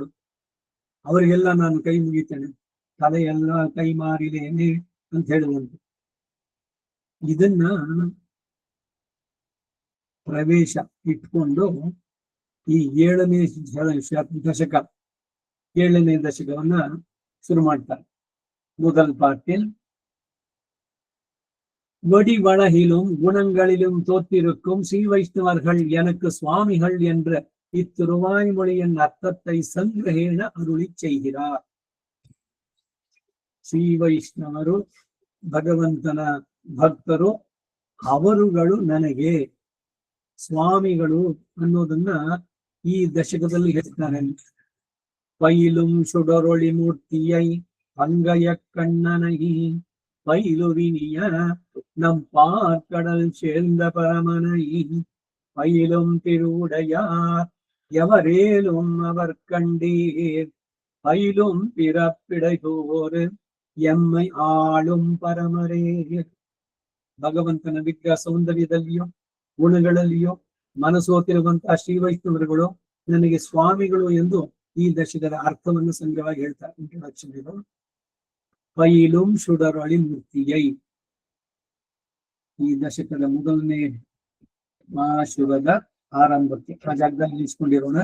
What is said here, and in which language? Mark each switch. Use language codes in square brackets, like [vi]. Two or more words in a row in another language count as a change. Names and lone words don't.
[kn] ಅವರಿಗೆಲ್ಲ ನಾನು ಕೈ ಮುಗಿತೇನೆ, ತಲೆಯೆಲ್ಲ ಕೈ ಮಾರಿದೇನೆ ಅಂತ ಹೇಳಿದಂತೆ. ಇದನ್ನ ಪ್ರವೇಶ ಇಟ್ಕೊಂಡು ಈ 7ನೇ ದಶಕ 7ನೇ ದಶಕವನ್ನ ಶುರು ಮಾಡ್ತಾರೆ. [ta] முதல் பாட்டில் வடி வழகிலும் குணங்களிலும் தோற்றிருக்கும் ஸ்ரீ வைஷ்ணவர்கள் எனக்கு சுவாமிகள் என்ற இத்திருவாய்மொழியின் அர்த்தத்தை ಸಂಗ್ರಹೇಣ ಅರುಳಿ செய்கிறார். [kn] ಶ್ರೀ ವೈಷ್ಣವರು ಭಗವಂತನ ಭಕ್ತರು, ಅವರುಗಳು ನನಗೆ ಸ್ವಾಮಿಗಳು ಅನ್ನೋದನ್ನ ಈ ದಶಕದಲ್ಲಿ ಹೇಳ್ತಾರೆ. [ta] பயிலும் சுடரொளி மூர்த்தியை பங்கைய கண்ணனை பயிலுவினிய நம் பார்க்கடல் சேர்ந்த பரமனை பயிலும் திருவுடையார் எவரேலும் அவர் கண்டீர் பயிலும் பிறப்பிடைதோறு எம்மை ஆளும் பரமரே. [kn] ಭಗವಂತನ ವಿಗ್ರಹ ಸೌಂದರ್ಯದಲ್ಲಿಯೋ ಗುಣಗಳಲ್ಲಿಯೋ ಮನಸೋತಿರುವಂತಹ ಶ್ರೀ ವೈಷ್ಣವರುಗಳು ನನಗೆ ಸ್ವಾಮಿಗಳು ಎಂದು ಈ ದಶಕದ ಅರ್ಥವನ್ನು ಸಂಗ್ರಹವಾಗಿ ಹೇಳ್ತಾರೆ. ಇಂಟ್ರೊಡಕ್ಷನ್ ಇದು. [ta] பயிலும் சுடரொளி மூர்த்தியை, [kn] ಈ ದಶಕದ ಮೊದಲನೇ ಮಹಾಶಿವದ ಆರಂಭಕ್ಕೆ ಆ ಜಾಗದಲ್ಲಿ ನಿಲ್ಲಿಸ್ಕೊಂಡಿರೋಣ.